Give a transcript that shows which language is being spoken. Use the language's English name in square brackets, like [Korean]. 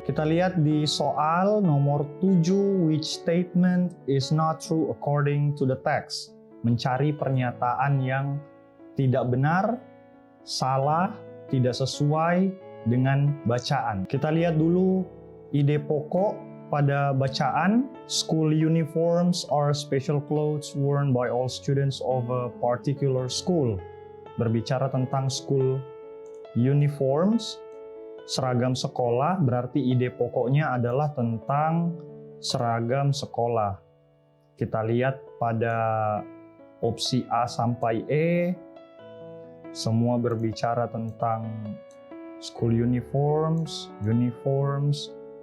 [Indonesian] Kita lihat di soal nomor 7, [English] which statement is not true according to the text. [Indonesian] Mencari pernyataan yang tidak benar, salah, tidak sesuai dengan bacaan. Kita lihat dulu ide pokok pada bacaan. [English] School uniforms are special clothes worn by all students of a particular school. [Indonesian] Berbicara tentang school uniforms, seragam sekolah, berarti ide pokoknya adalah tentang seragam sekolah. Kita lihat pada opsi A sampai E, semua berbicara tentang school uniforms, uniforms.